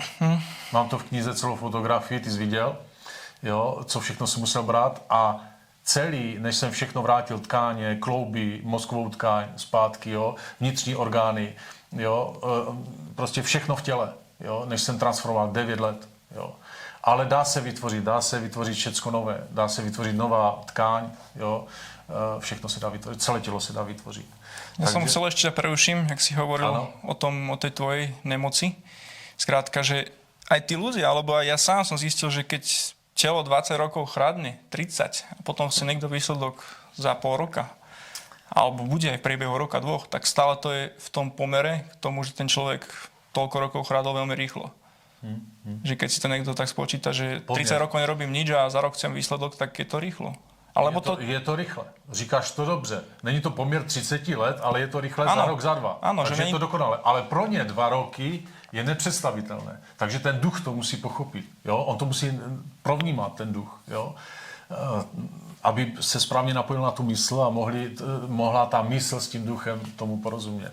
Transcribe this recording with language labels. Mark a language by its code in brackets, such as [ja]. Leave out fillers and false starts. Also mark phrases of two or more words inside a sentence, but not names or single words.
[cs] Mám to v knize celou fotografii, ty jsi viděl, jo, co všechno jsem musel brát a celý, než jsem všechno vrátil, tkáně, klouby, mozkovou tkáň zpátky, jo, vnitřní orgány, jo, prostě všechno v těle, jo, než jsem transformoval 9 let, jo. Ale dá se vytvořit všecko nové, dá se vytvořit nová tkáň, jo, všechno se dá vytvořit, celé tělo se dá vytvořit. [sk] Ja som chcel ešte preruším, jak si hovoril o tej tvojej nemoci. Skrátka, že aj tí ľudia, alebo aj ja sám som zistil, že keď telo 20 rokov chradne, 30, a potom si niekto výsledok za pol roka, alebo bude aj v priebehu roka, 2, tak stále to je v tom pomere k tomu, že ten človek toľko rokov chrádol veľmi rýchlo. Že keď si to niekto tak spočíta, že 30 rokov nerobím nič a za rok chcem výsledok, tak je to rýchlo. Alebo [cs] je to rychle. Říkáš to dobře. Není to poměr 30 let, ale je to rychle za rok, za 2. Ano, takže je to dokonale. Ale pro ně 2 roky je nepředstavitelné. Takže ten duch to musí pochopit. Jo? On to musí provnímat, ten duch. Jo? Aby se správně napojil na tu mysl a mohla ta mysl s tím duchem tomu porozumět.